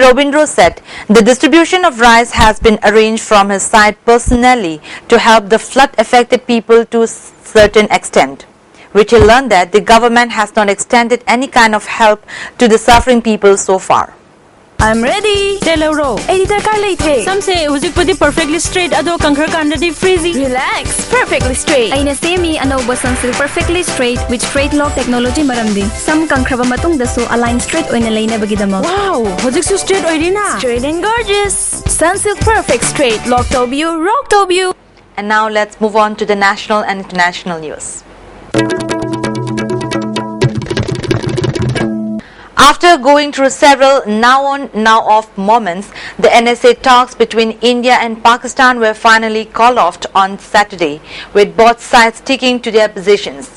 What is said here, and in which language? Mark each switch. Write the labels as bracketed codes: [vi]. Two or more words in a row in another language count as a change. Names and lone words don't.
[en] Robindro said the distribution of rice has been arranged from his side personally to help the flood-affected people to a certain extent, which he learned that the government has not extended any kind of help to the suffering people so far. I'm ready. [mni] Telero. [en] Editor car late. Some say [mni] hujik pudi [en] perfectly straight [mni] ado kankhar kandadi freezy. [en] Relax. Perfectly straight. [mni] Aina semi anauba Sunsilk [en] perfectly straight with straight lock technology [mni] maramdi. Some kankraba matung dasu [en] align straight [mni] oina laina bagidamo. Wow, hujik su straight oirina. [en] Straight and gorgeous. Sunsilk perfect straight. [mni] Lock tobu, rock tobu. [en] And now let's move on to the national and international news. After going through several now-on, now-off moments, the NSA talks between India and Pakistan were finally called off on Saturday, with both sides sticking to their positions.